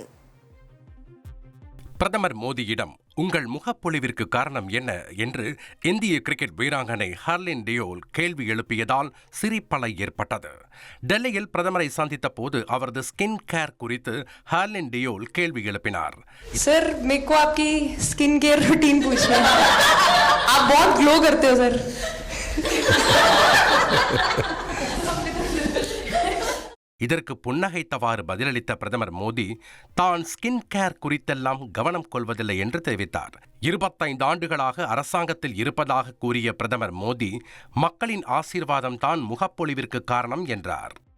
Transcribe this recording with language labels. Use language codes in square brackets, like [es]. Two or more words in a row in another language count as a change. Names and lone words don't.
[ta] பிரதமர் மோடியிடம் உங்கள் முகப்பொழிவிற்கு காரணம் என்ன என்று இந்திய கிரிக்கெட் வீராங்கனை ஹர்லின் டியோல் கேள்வி எழுப்பியதால் சிரிப்பலை ஏற்பட்டது. டெல்லியில் பிரதமரை சந்தித்த போது அவரது [en] skin care [ta] குறித்து ஹர்லின் டியோல் கேள்வி எழுப்பினார். [hi] सर मेरे को आपकी [en] skin care routine [hi] पूछना है. आप बहुत ग्लो करते हो सर. [ta] இதற்கு புன்னகைத்தவாறு பதிலளித்த பிரதமர் மோடி தான் [en] skin care [ta] குறித்தெல்லாம் கவனம் கொள்வதில்லை என்று தெரிவித்தார். 25 ஆண்டுகளாக அரசாங்கத்தில் இருப்பதாக கூறிய பிரதமர் மோடி மக்களின் ஆசீர்வாதம் தான் முகப்பொழிவிற்கு காரணம் என்றார்.